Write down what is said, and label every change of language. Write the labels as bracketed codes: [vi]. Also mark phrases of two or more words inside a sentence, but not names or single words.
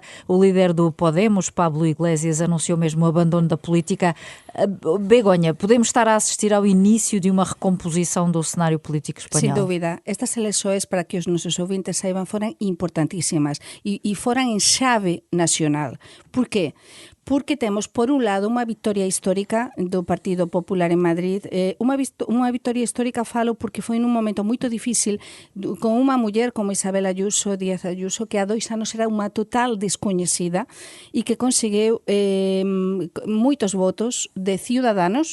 [pt] O líder do Podemos, Pablo Iglesias, anunciou mesmo o abandono da política. Begonha, podemos estar a assistir ao início de uma recomposição do cenário político espanhol? [gl] Sin dúvida. Estas eleições, para que os nosos ouvintes saibam, foram importantíssimas e foram em chave nacional. Por quê? Porque temos, por un lado, unha vitória histórica do Partido Popular en Madrid. Unha vitória histórica falo porque foi nun momento moito difícil con unha muller como Isabel Díaz Ayuso, que há 2 anos era unha total descoñecida e que conseguiu moitos votos de Ciudadanos.